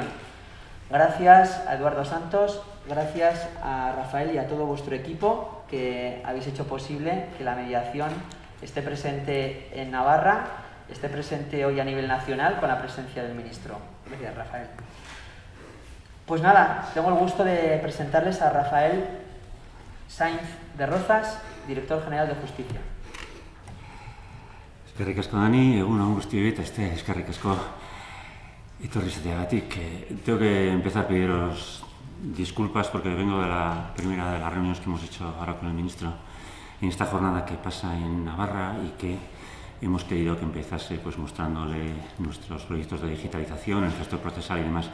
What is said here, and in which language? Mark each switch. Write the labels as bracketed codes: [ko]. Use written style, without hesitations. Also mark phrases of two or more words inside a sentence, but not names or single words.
[es] Gracias a Eduardo Santos, gracias a Rafael y a todo vuestro equipo que habéis hecho posible que la mediación esté presente en Navarra, esté presente hoy a nivel nacional con la presencia del ministro. Gracias, Rafael. Pues nada, tengo el gusto de presentarles a Rafael Sainz de Rozas, director general de Justicia. [eu] Eskerrik asko, Dani, egun guztioi eta eskerrik asko etorri izateagatik. [es] Tengo que empezar a pediros disculpas porque vengo de la primera de las reuniones que hemos hecho ahora con el ministro en esta jornada que pasa en Navarra y que hemos querido que empezase pues mostrándole nuestros proyectos de digitalización, el gestor procesal y demás.